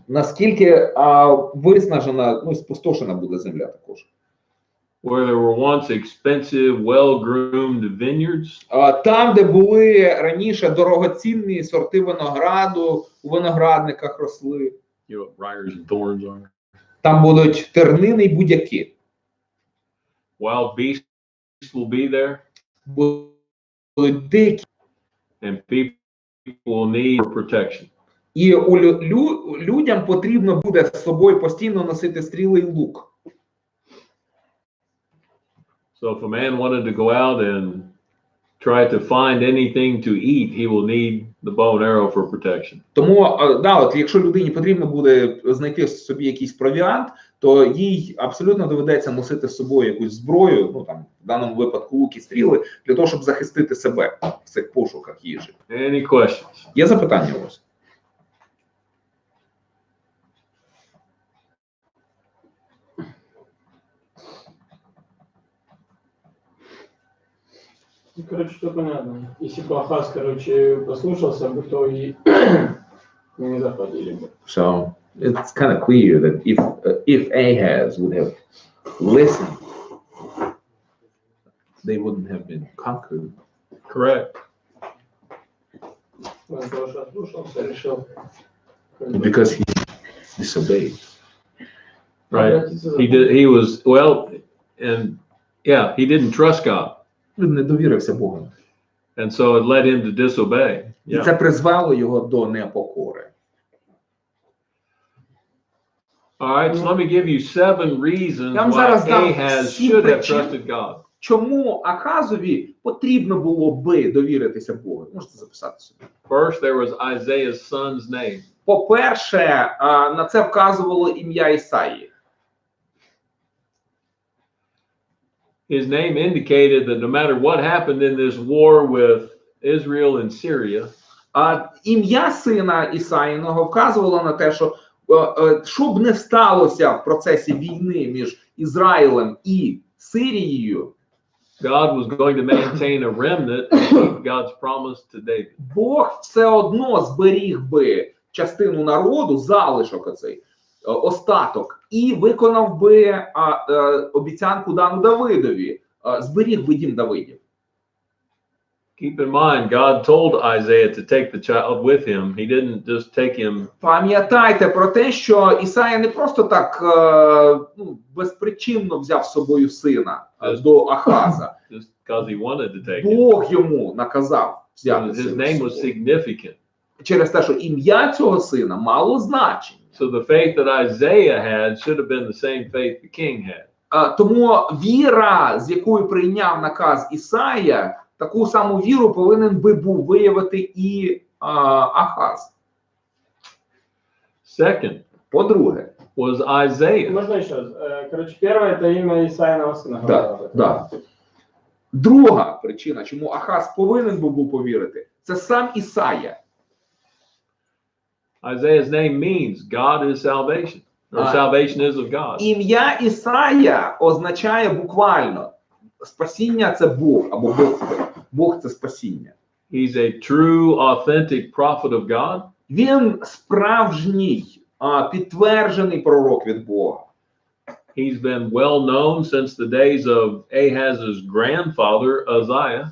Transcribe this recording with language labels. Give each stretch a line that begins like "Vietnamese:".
Ukrainian: Наскільки виснажена, спустошена буде земля також.
English: Where there were once expensive, well-groomed vineyards.
Ukrainian: Там, де були раніше дорогоцінні сорти винограду, у виноградниках росли.
English: You know what briars and thorns are.
Ukrainian: Там будуть тернини й будяки.
English: Wild beasts will be there.
Ukrainian: Будуть дикі.
English: And people will need protection.
Ukrainian: І людям потрібно буде з собою постійно носити стріли і лук.
English: So if a man wanted to go out and try to find anything to eat, he will need the bow and arrow for protection.
Ukrainian: Тому, да, от якщо людині потрібно буде знайти собі якийсь провіант, то їй абсолютно доведеться носити з собою якусь зброю, ну там в даному випадку лук і стріли, для того, щоб захистити себе в цих пошуках їжі.
English: Any questions?
Ukrainian: Є запитання у вас?
Russian: Короче, что понятно. Если бы Ахаз, короче, послушался бы, то и не заходили бы.
English: So it's kind of clear that if Ahaz would have listened, they wouldn't have been conquered. Correct.
Russian: Он тоже ослушался, решил.
English: Because he disobeyed. Right. He was, well, and yeah, he didn't trust God.
Ukrainian: Він не довірився Богу.
English: And so it led him to disobey.
Ukrainian: І це призвело його до непокори.
English: All right, so let me give you 7 reasons
Ukrainian: Я вам
English: why
Ukrainian: зараз дам
English: Ahaz
Ukrainian: 7
English: should have
Ukrainian: причин,
English: trusted God.
Ukrainian: чому Ахазові потрібно було би довіритися Богу. Можете записати собі.
English: First, there was Isaiah's son's name.
Ukrainian: По-перше, на це вказувало ім'я Ісаї.
English: His name indicated that no matter what happened in this war with Israel and Syria,
Ukrainian: Ім'я сина Ісаїного вказувало на те, що що б не сталося в процесі війни між Ізраїлем і Сирією,
English: God was going to maintain a remnant and keep God's promise to David.
Ukrainian: Бог все одно зберіг би частину народу, залишок оцей, остаток, і виконав би обіцянку дану Давидові, зберіг би дім Давидів.
English: Keep in mind, God told Isaiah to take the child with him. He didn't just take him.
Ukrainian: Пам'ятайте про те, що Ісая не просто так безпричинно взяв з собою сина до Ахаза.
English: Just because he wanted to take him.
Ukrainian: Бог йому наказав взяти
English: His
Ukrainian: сина
English: name
Ukrainian: з
English: was
Ukrainian: собою.
English: significant.
Ukrainian: Через те, що ім'я цього сина мало значення.
English: So the faith that Isaiah had should have been the same faith the king had.
Ukrainian: Тому віра, з якою прийняв наказ Ісая, таку саму віру повинен би був виявити і Ахаз.
English: Second,
Ukrainian: По-друге,
English: was Isaiah.
Russian: Можно еще раз? Короче, первое это имя Исаиного сына. да.
Ukrainian: Друга причина, чому Ахаз повинен був повірити, це сам Ісая.
English: Isaiah's name means God is salvation, or salvation is of God.
Ukrainian: Ім'я Ісая означає буквально спасіння – це Бог, або Бог – це спасіння.
English: He's a true, authentic prophet of God.
Ukrainian: Він справжній, підтверджений пророк від Бога.
English: He's been well known since the days of Ahaz's grandfather, Uzziah.